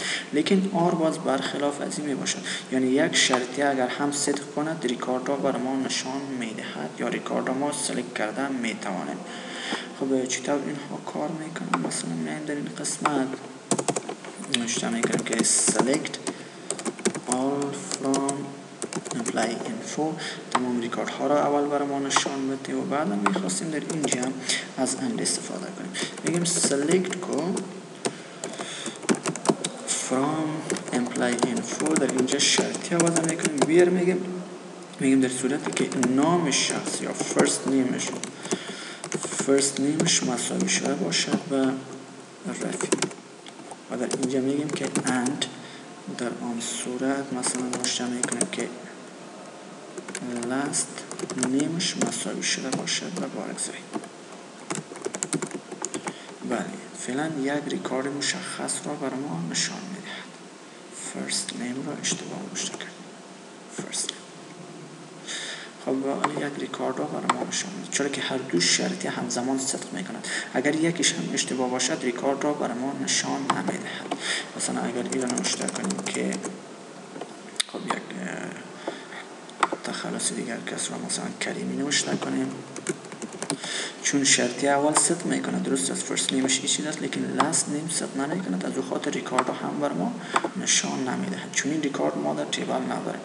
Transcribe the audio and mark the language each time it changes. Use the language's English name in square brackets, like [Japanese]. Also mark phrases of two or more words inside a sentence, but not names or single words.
[Persian] لیکن آر باز برخلاف از این می باشد، یعنی یک شرطی اگر هم ست کند ریکارد را برای ما نشان میدهد یا ریکارد را ما سلکت کرده میتوانیم. خب چطور اینها کار میکنیم؟ مثلا میایم در این قسمت نوشته میکنیم که [English] select all from employee info، [Persian] تمام ریکارد ها را اول برای ما نشان بده و بعد میخواستیم در اینجا از اند استفاده کنیم. میگیم select کو [English] from employee info، [Persian] در اینجا شرطی وضع میکنیم. بیر میگیم در صورتی که نام شخص یا [English] first name [Persian] ش مساوی شده باشد و رفیق. و در اینجا میگیم که and در آن صورت مثلا نوشته میکنیم که [English] last name [Persian] ش مساوی شده باشد و بارگذاری. بله فعلا یک ریکارد مشخص را برای ما نشان میدهد. [English] first name [Persian] را اشتباه نوشته کردیم. [English] first name. [Persian] خب یک ریکارد را برای ما نشان میده چرا که هر دو شرطی همزمان صدق میکنند. اگر یکیش هم اشتباه باشد ریکارد را برای ما نشان نمیدهد. مثلا اگر این را نوشته کنیم که خب یک تخلص دیگر کس را مثلا کریمی نوشته کنیم، چون شرطی اول صدق میکنه درست از [English] first name [Persian] چیز است لیکن [English] last name [Persian] صدق نمیکنه، از او خاطر ریکارد هم بر ما نشان نمیدهد، چون این ریکارد ما در تیبل نداره.